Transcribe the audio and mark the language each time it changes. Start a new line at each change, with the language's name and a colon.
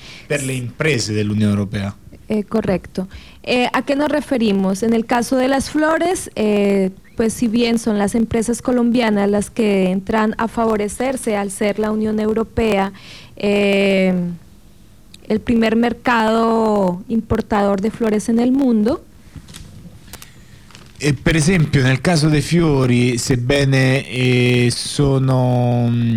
Italian: Per le imprese dell'Unione Europea.
Spanish: Correcto. ¿A qué nos referimos? En el caso de las flores, pues si bien son las empresas colombianas las que entran a favorecerse al ser la Unión Europea el primer mercado importador de flores en el mundo.
Italian: E per esempio, nel caso dei fiori, sebbene sono...